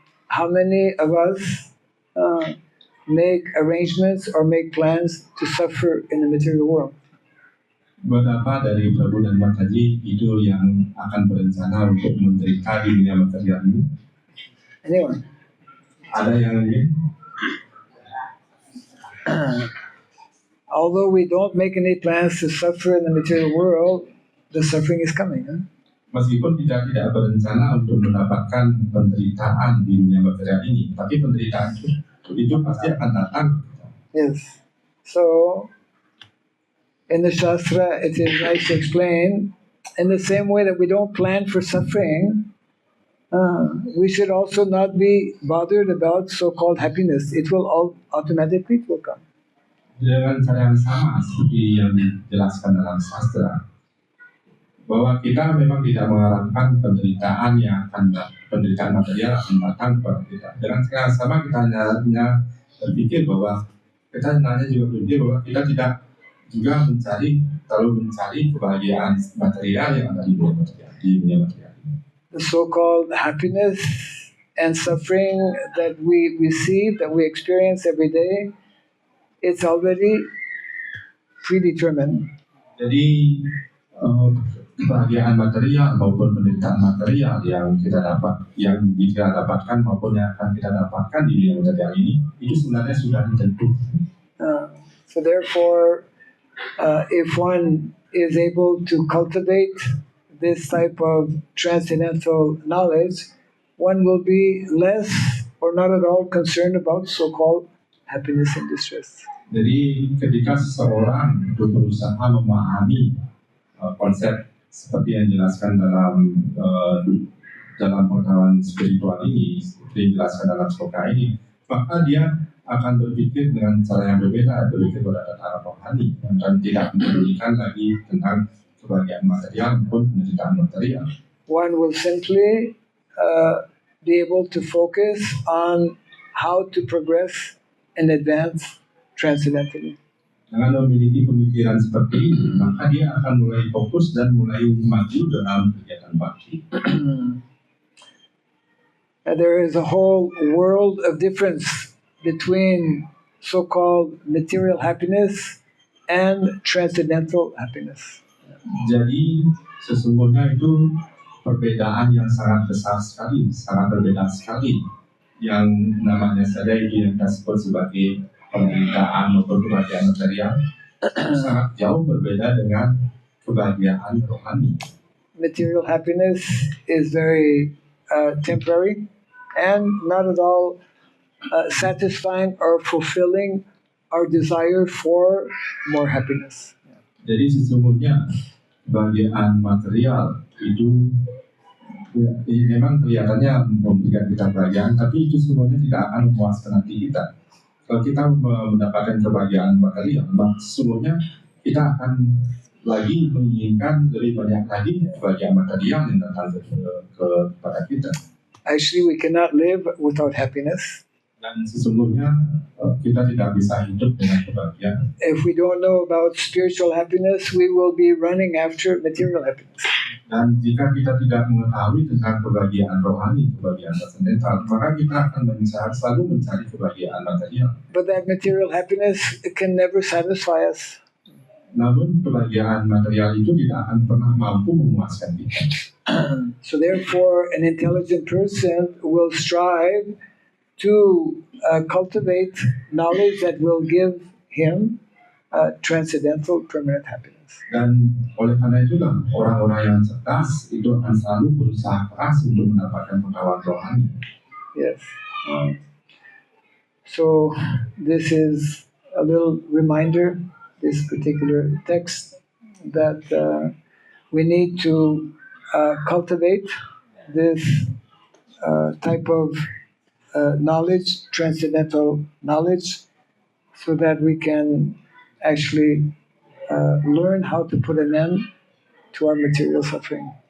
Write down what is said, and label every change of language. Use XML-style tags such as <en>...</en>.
<en>How many of us make arrangements or make plans to suffer in the material world?</en> <id>Beberapa dari Prabu dan Mataji itu yang akan berencana untuk menderita di dunia material ini?</id> <en>Anyone?</en> <id>Ada yang ingin?</id> <en>Although we don't make any plans to suffer in the material world, the suffering is coming. Huh?</en> <id>Meskipun kita tidak berencana untuk mendapatkan penderitaan di dunia material ini, tapi penderitaan itu pasti akan datang.</id> <en>Yes. So, in the Shastra, it is nice to explain, in the same way that we don't plan for suffering, we should also not be bothered about so-called happiness. It will automatically come.</en> <id>Dengan cara yang sama seperti yang dijelaskan dalam sastra, bahwa kita memang tidak mengharapkan penderitaan penderitaan material akan datang kepada kita. Dengan cara yang sama kita hanya berpikir bahwa kita sebenarnya juga berpikir bahwa kita tidak juga terlalu mencari kebahagiaan material yang ada di dunia material.</id> <en>The so-called happiness and suffering that we receive, that we experience every day, it's already predetermined.</en> <id>Jadi kebahagiaan material maupun penderitaan material yang kita dapatkan maupun yang akan kita dapatkan di dunia material ini itu sebenarnya sudah ditentukan.</id> <en>So therefore, if one is able to cultivate this type of transcendental knowledge, one will be less or not at all concerned about so-called happiness and distress.</en> <id>Jadi ketika seseorang itu berusaha memahami konsep seperti yang dijelaskan dalam pengetahuan spiritual ini, seperti yang dijelaskan dalam sloka ini, maka dia akan berpikir dengan cara yang berbeda, berpikir pada arah rohani dan tidak mempedulikan lagi tentang kebahagiaan material maupun penderitaan material.</id> <en>One will simply be able to focus on how to progress and advance transcendentally.</en> <id>Dengan memiliki pemikiran seperti ini, maka dia akan mulai fokus dan mulai maju dalam kegiatan bakti.</id> <en>There is a whole world of difference between so-called material happiness and transcendental happiness.</en> <id>Jadi sesungguhnya itu perbedaan yang sangat besar sekali, sangat berbeda sekali. Yang namanya saja yang kita sebut sebagai penderitaan maupun kebahagiaan material sangat jauh berbeda dengan kebahagiaan rohani.</id> <en>Material happiness is very temporary and not at all satisfying or fulfilling our desire for more happiness.</en> <id>Jadi sesungguhnya kebahagiaan material itu Ya, memang kelihatannya memberikan kita kebahagiaan, tapi itu sebenarnya tidak akan memuaskan hati kita. Kalau kita mendapatkan kebahagiaan material, maka sesungguhnya kita akan lagi menginginkan lebih banyak lagi kebahagiaan material yang datang kepada kita.</id> <en>Actually, we cannot live without happiness.</en> <id>Dan sesungguhnya kita tidak bisa hidup dengan kebahagiaan.</id> <en>If we don't know about spiritual happiness, we will be running after material happiness.</en> <id>Dan jika kita tidak mengetahui tentang kebahagiaan rohani, kebahagiaan transcendental, maka kita akan selalu mencari kebahagiaan material.</id> <en>But that material happiness can never satisfy us.</en> <id>Namun kebahagiaan material itu tidak akan pernah mampu memuaskan kita.</id> <en>So therefore, an intelligent person will strive to cultivate knowledge that will give him transcendental permanent happiness.</en> <id>Dan oleh karena itulah orang-orang yang cerdas itu akan selalu berusaha keras untuk mendapatkan pengetahuan rohani.</id> <en>Yes. So this is a little reminder, this particular text, that we need to cultivate this type of knowledge, transcendental knowledge, so that we can actually learn how to put an end to our material suffering.</en>